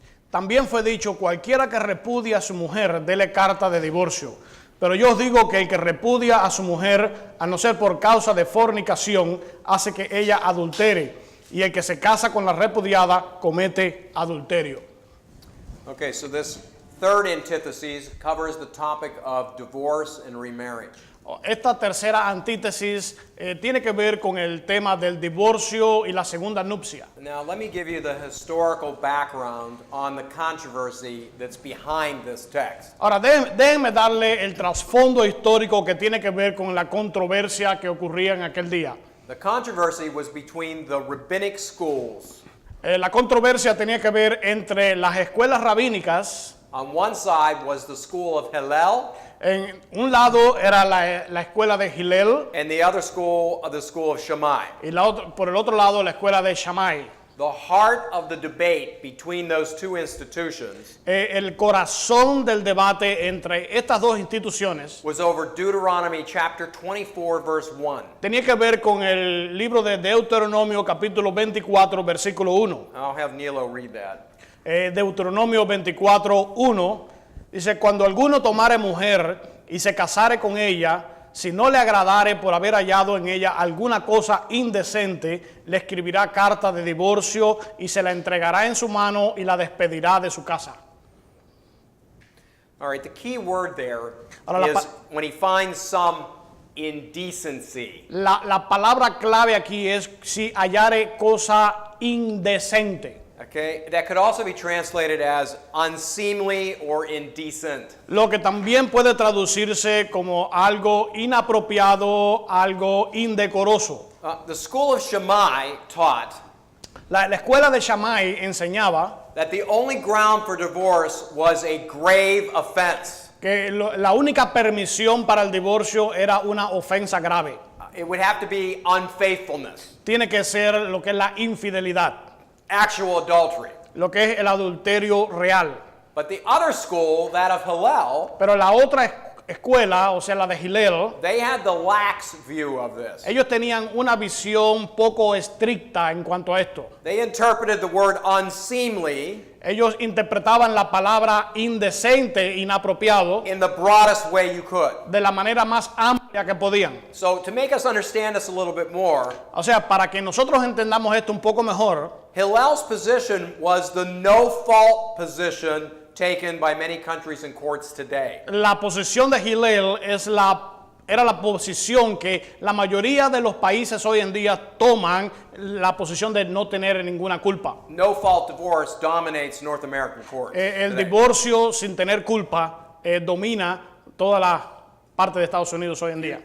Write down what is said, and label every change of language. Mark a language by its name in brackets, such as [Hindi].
[Spanish] También fue dicho, cualquiera que repudia a su mujer, dele carta de divorcio. Pero yo os digo que el que repudia a su mujer, a no ser por causa de fornicación, hace que ella adultere. Y el que se casa con la repudiada, comete adulterio. [English] Okay, so this third antithesis covers the topic of divorce and remarriage. [Spanish] Esta tercera antítesis tiene que ver con el tema del divorcio y la segunda nupcia. [English] Now, let me give you the historical background on the controversy that's behind this text. [Spanish] Ahora, déjenme darle el trasfondo histórico que tiene que ver con la controversia que ocurría en aquel día. [English] The controversy was between the rabbinic schools. [Spanish] La controversia tenía que ver entre las escuelas rabínicas. [English] On one side was the school of Hillel, [Spanish] En un lado era la escuela de Hillel [English] and the other school, the school of Shammai. [Spanish] y por el otro lado la escuela de Shammai. [English] The heart of the debate between those two institutions [Spanish] El corazón del debate entre estas dos instituciones [English] was over Deuteronomy chapter 24, verse 1. [Spanish] tenía que ver con el libro de Deuteronomio capítulo 24 versículo 1. [English] I'll have Nilo read that. [Spanish] Deuteronomio 24, 1, dice, cuando alguno tomare mujer y se casare con ella, si no le agradare por haber hallado en ella alguna cosa indecente, le escribirá carta de divorcio y se la entregará en su mano y la despedirá de su casa. [English] All right, the key word there [Spanish] Ahora, [English] is when he finds some indecency. [Spanish] La palabra clave aquí es si hallare cosa indecente. [English] Okay, that could also be translated as unseemly or indecent. [Spanish] Lo que también puede traducirse como algo inapropiado, algo indecoroso. [English] The school of Shammai taught [Spanish] La escuela de Shammai enseñaba [English] that the only ground for divorce was a grave offense. [Spanish] que la única permisión para el divorcio era una ofensa grave. [English] It would have to be unfaithfulness, [Spanish] Tiene que ser lo que es la infidelidad, [English] actual adultery. [Spanish] lo que es el adulterio real. [English] But the other school, that of Hillel, [Spanish] Pero la otra escuela, o sea, la de Hillel, [English] they had the lax view of this. [Spanish] ellos tenían una visión poco estricta en cuanto a esto. [English] They interpreted the word unseemly [Spanish] Ellos interpretaban la palabra indecente, inapropiado, [English] in the broadest way you could. [Spanish] de la manera más amplia que podían. [English] So to make us understand this a little bit more, [Spanish] O sea, para que nosotros entendamos esto un poco mejor, [English] Hillel's position was the no-fault position taken by many countries and courts today. [Spanish] la posición de Hillel era la posición que la mayoría de los países hoy en día toman, la posición de no tener ninguna culpa. [English] No-fault divorce dominates North American courts [Spanish] El [English] today. [Spanish] divorcio sin tener culpa domina toda la parte de Estados Unidos hoy en día.